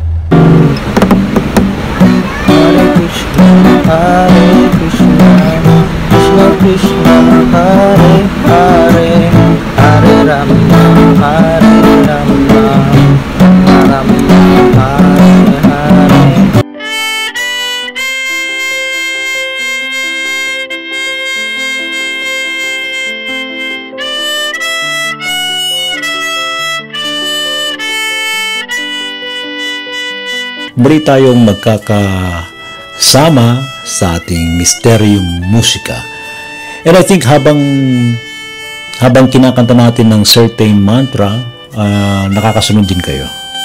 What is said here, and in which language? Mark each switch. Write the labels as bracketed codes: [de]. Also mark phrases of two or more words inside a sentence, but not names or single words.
[sa] Hare Krishna, Krishna Krishna, Hare Hare, Hare Rama, Rama Hare Hare. [tl] Muli tayong magkakasama sa ating Misteryong Musika. [en] And I think [tl] habang kinakanta natin ng [en] certain mantra, [tl] nakakasunod din kayo.